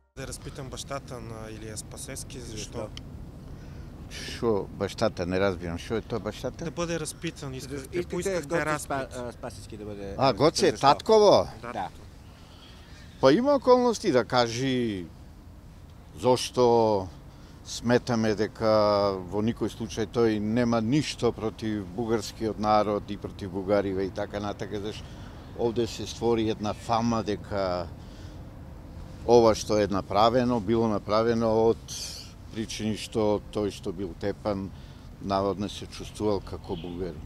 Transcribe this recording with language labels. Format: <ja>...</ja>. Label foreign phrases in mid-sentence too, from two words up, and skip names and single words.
<bg>разпитан бащата на Илия Спасески. Защо?</bg> <mk>Шо бащата, не разбирам. Шо е тоа бащата?</mk> <bg>Да бъде разпитан. Искате Поискахте разпит. Спасески да бъде...</bg> <mk>Гоце, татково? Да. Па има околности да кажи зошто сметаме дека во никој случај тој нема ништо против бугарскиот народ и против бугариве и така натака, зашто овде се створи една фама дека ова што е направено, било направено од причини што тој што бил тепан наводно се чувствувал како бугарин.</mk>